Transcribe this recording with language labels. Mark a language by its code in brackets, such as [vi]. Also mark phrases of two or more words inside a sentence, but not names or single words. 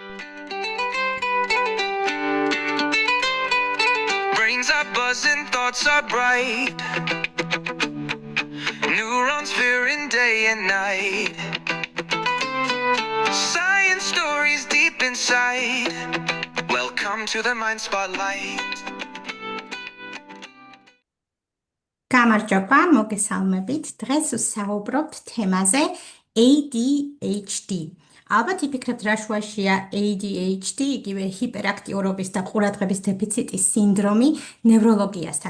[en] Brains are buzzing, thoughts are bright. Neurons veering day and night. Science stories deep inside. Welcome to the Mind Spotlight. [ka] გამარჯობა, მოგესალმებით. დღეს ვსაუბრობთ თემაზე ADHD. ალბათ იფიქრებთ რა შუაშია ADHD, იგივე ჰიპერაქტიურობის და ყურადღების დეფიციტის სინდრომი ნევროლოგიასთან.